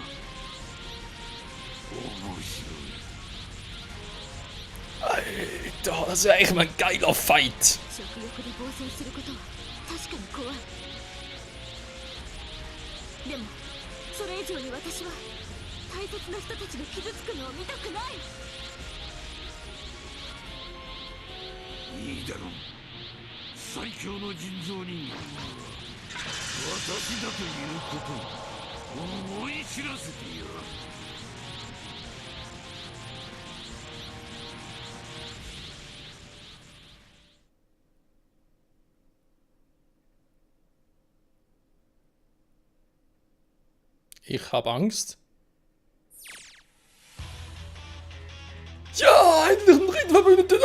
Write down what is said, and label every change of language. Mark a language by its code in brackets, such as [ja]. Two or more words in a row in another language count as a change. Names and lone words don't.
[ja] 面白い。 [de] Alter, das wäre echt mal ein geiler Fight. [ja] 食欲で暴走することは確かに怖い。でもそれ以上に私は大切な人たちが傷つくのを見たくない。いいだろう。最強の人造人間は私だということを思い知らせてやる。 [de] Ich habe Angst. Ja, endlich ein Ringverbündeten.